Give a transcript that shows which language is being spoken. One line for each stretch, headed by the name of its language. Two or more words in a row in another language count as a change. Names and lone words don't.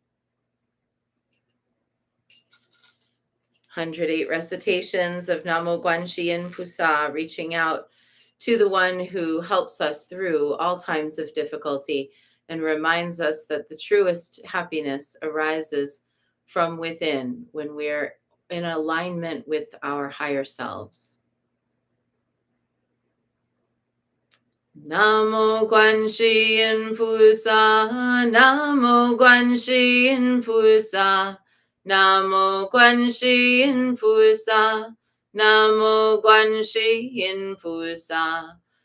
English: 108 recitations of
Chinese: 南無觀世音菩薩,
English: reaching out to the one who helps us through all times of difficulty and reminds us that the truest happiness arises from within when we're in alignment with our higher selves.
Chinese: 南無觀世音菩薩，南無觀世音菩薩，南無觀世音菩薩，南無觀世音菩薩,